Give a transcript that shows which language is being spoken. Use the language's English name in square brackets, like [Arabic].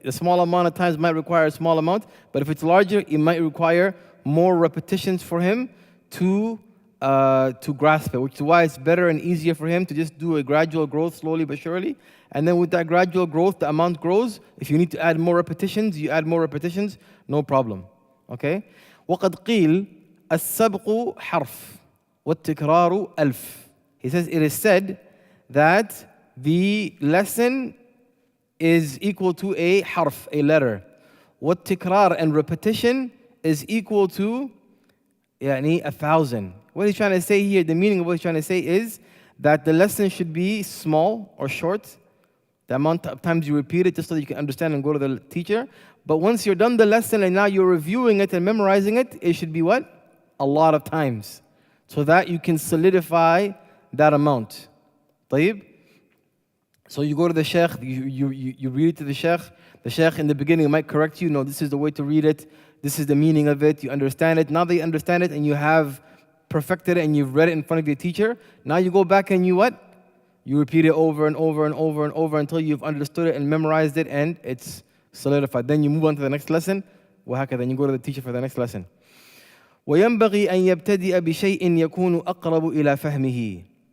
[English] A small amount of times might require a small amount, but if it's larger, it might require more repetitions for him to grasp it, which is why it's better and easier for him to just do a gradual growth, slowly but surely. And then with that gradual growth, the amount grows. If you need to add more repetitions, you add more repetitions, no problem. Okay? [Arabic] وَقَدْ قِيلَ السَّبْقُ حَرْفٌ وَالتِّكْرَارُ أَلْفٌ. [English] He says it is said that the lesson is equal to a harf, a letter. وَالتِّكْرَار, and repetition is equal to 1,000. What he's trying to say here, the meaning of what he's trying to say is that the lesson should be small or short, the amount of times you repeat it just so that you can understand and go to the teacher. But once you're done the lesson and now you're reviewing it and memorizing it, it should be what? A lot of times, so that you can solidify that amount. [Arabic] طيب? [English] So you go to the Shaykh, you read it to the Shaykh. The Shaykh in the beginning might correct you, no, this is the way to read it. this is the meaning of it, you understand it. Now that you understand it and you have perfected it and you've read it in front of your teacher, now you go back and you what? You repeat it over and over and over and over until you've understood it and memorized it and it's solidified. Then you move on to the next lesson, وهكذا. Then you go to the teacher for the next lesson. [Arabic] وينبغي أن يبتدئ بشيء يكون أقرب إلى فهمه.